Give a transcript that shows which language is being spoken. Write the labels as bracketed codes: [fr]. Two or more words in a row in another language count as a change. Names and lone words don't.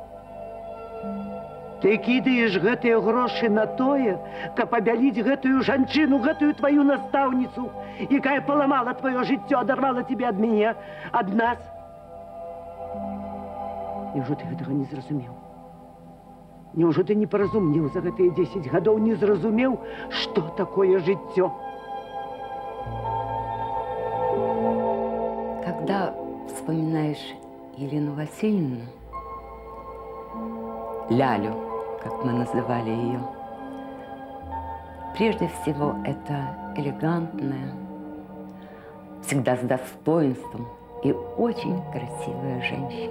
[be] Ты кідаеш гэтыя грошы на тое, каб абяліць гэтую жанчыну, гэтую тваю настаўніцу, якая паламала тваё жыццё, адарвала тебе ад мяне, ад нас. Няўжо ты гэтага не зразумеў? Няўжо ты не паразумеў за гэтыя 10 гадоў, не зразумеў, што такое жыццё? [ru] Когда вспоминаешь Елену Васильевну, Лялю, как мы называли ее, прежде всего это элегантная, всегда с достоинством и очень красивая женщина.